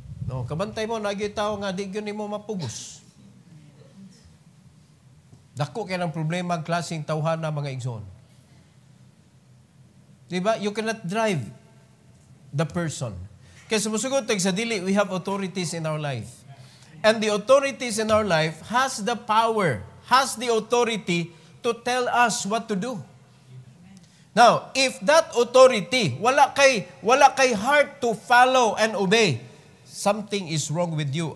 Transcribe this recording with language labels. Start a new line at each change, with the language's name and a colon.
Cebuano: No, kabantay mo na gyud tawo nga di gyud nimo mapugos. Dako kay ng problema ang klaseng tawhana mga igsoon. Diba?
English: You cannot drive the person.
Cebuano: Kaya sumusugod sa dili,
English: we have authorities in our life. And the authorities in our life has the power, has the authority to tell us what to do. Now, if that authority,
Cebuano: wala kay
English: heart to follow and obey, something is wrong with you.